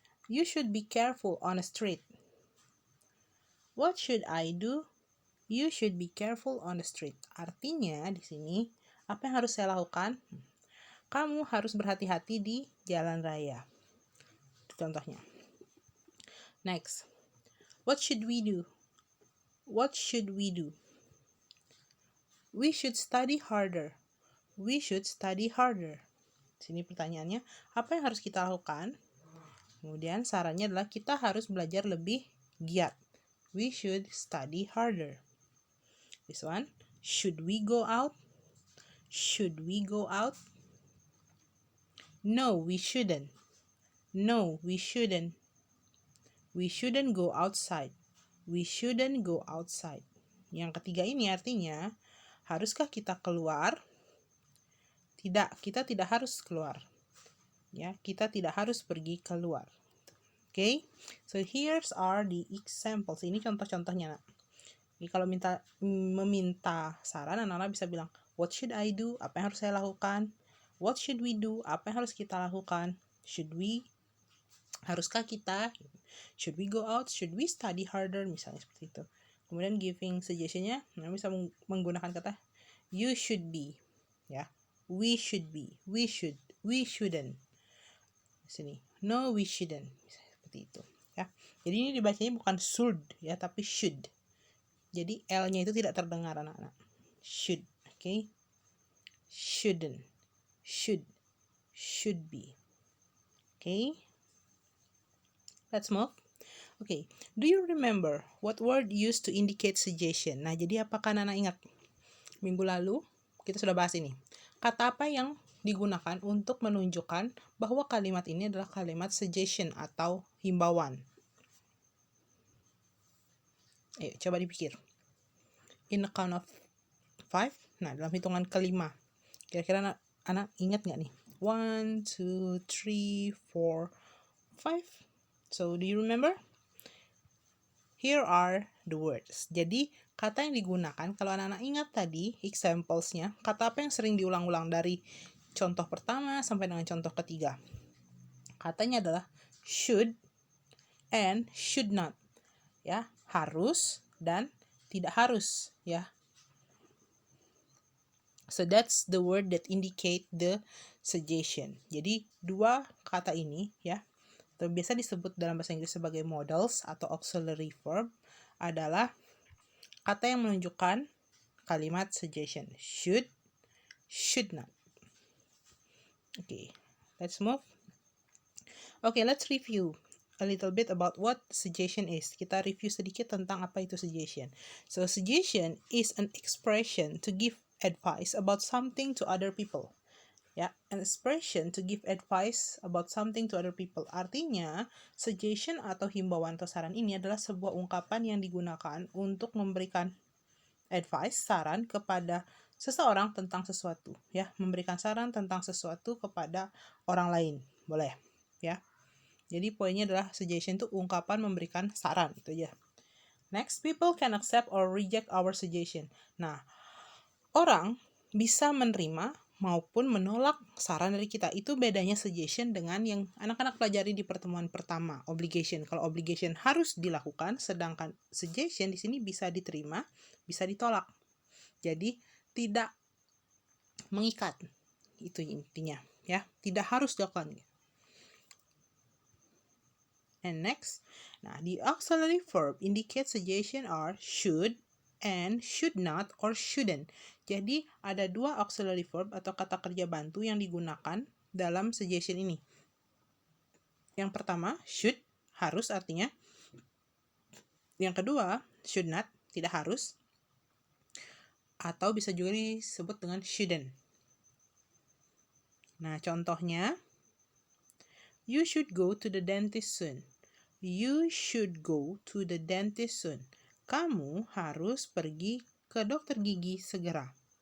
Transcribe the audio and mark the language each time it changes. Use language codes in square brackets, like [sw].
[en] You should be careful on the street. What should I do? You should be careful on the street. [id] Artinya di sini, apa yang harus saya lakukan? Kamu harus berhati-hati di jalan raya. Itu contohnya. [en] Next. What should we do? What should we do? We should study harder. We should study harder. [id] Sini pertanyaannya, apa yang harus kita lakukan? Kemudian sarannya adalah kita harus belajar lebih giat. [en] We should study harder. This one, should we go out? Should we go out? No, we shouldn't. No, we shouldn't. We shouldn't go outside. We shouldn't go outside. [id] Yang ketiga ini artinya, haruskah kita keluar? Tidak, kita tidak harus keluar. Ya, kita tidak harus pergi keluar. [en] Okay, so here's are the examples. [id] Ini contoh-contohnya. Jadi kalau meminta saran, anak-anak bisa bilang, [en] what should I do? [id] Apa yang harus saya lakukan? [en] What should we do? [id] Apa yang harus kita lakukan? [en] Should we? [id] Haruskah kita? [en] Should we go out? Should we study harder? [id] Misalnya seperti itu. Kemudian giving suggestion-nya, bisa menggunakan kata [en] you should be. Ya, we should be. We should. We shouldn't. [id] Sini, [en] no, we shouldn't. [id] Misalnya seperti itu. Ya, jadi ini dibacanya bukan should, ya, tapi should. Jadi L-nya itu tidak terdengar anak-anak. [en] Should, okay? Shouldn't, should be. Okay? Let's move. Okay, do you remember what word used to indicate suggestion? [id] Nah, jadi apakah Nana ingat? Minggu lalu kita sudah bahas ini. Kata apa yang digunakan untuk menunjukkan bahwa kalimat ini adalah kalimat suggestion atau himbauan? Ayo, coba dipikir. [en] In a count of 5, [id] nah dalam hitungan kelima. Kira-kira anak ingat nggak nih? 1, 2, 3, 4, 5. [en] So, do you remember? Here are the words. [id] Jadi, kata yang digunakan, kalau anak-anak ingat tadi, examples-nya, kata apa yang sering diulang-ulang dari contoh pertama sampai dengan contoh ketiga? Katanya adalah should and should not. Ya, harus dan tidak harus, ya. [en] So that's the word that indicate the suggestion. [id] Jadi, dua kata ini, ya, atau biasa disebut dalam bahasa Inggris sebagai modals atau auxiliary verb, adalah kata yang menunjukkan kalimat suggestion. [en] Should, should not. Okay, let's move. Okay, let's review a little bit about what suggestion is. [id] Kita review sedikit tentang apa itu suggestion. [en] So, suggestion is an expression to give advice about something to other people. Ya, an expression to give advice about something to other people. [id] Artinya, suggestion atau himbauan atau saran ini adalah sebuah ungkapan yang digunakan untuk memberikan advice, saran kepada seseorang tentang sesuatu, ya, memberikan saran tentang sesuatu kepada orang lain. Boleh, ya. Jadi poinnya adalah suggestion itu ungkapan memberikan saran, itu aja. [en] Next, people can accept or reject our suggestion. [id] Nah, orang bisa menerima maupun menolak saran dari kita. Itu bedanya suggestion dengan yang anak-anak pelajari di pertemuan pertama, obligation. Kalau obligation harus dilakukan, sedangkan suggestion di sini bisa diterima, bisa ditolak. Jadi tidak mengikat. Itu intinya, ya. Tidak harus dilakukan. [en] And next, nah, the auxiliary verb indicate suggestion are should and should not or shouldn't. [id] Jadi ada dua auxiliary verb atau kata kerja bantu yang digunakan dalam suggestion ini. Yang pertama, should, harus artinya. Yang kedua, should not, tidak harus. Atau bisa juga disebut dengan shouldn't. [en] Nah, contohnya, you should go to the dentist soon. You should go to the dentist soon. [id] Kamu harus pergi ke dokter gigi segera.